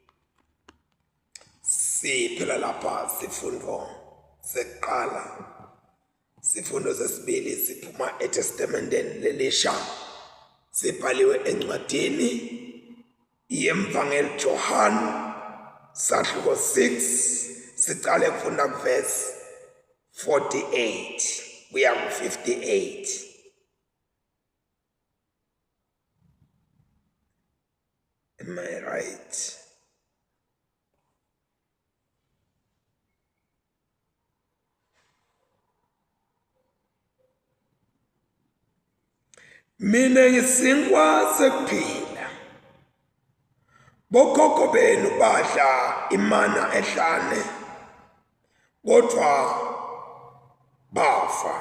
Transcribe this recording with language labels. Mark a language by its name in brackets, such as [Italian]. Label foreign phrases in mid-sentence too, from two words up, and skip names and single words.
[Zulu] Siphela lapha sifundo sekuqala, sifundo sesibili siphuma eTestamenteni lelisha, sibhaliwe encwadini yemvangeli John sahluko 6, sicale kufunda kuverse 48 kuya ku58. [English] Am I right? [Zulu] Mina ngisinkwa sekuphila. Bokhokho benu badla imana ehlane, kodwa bafa.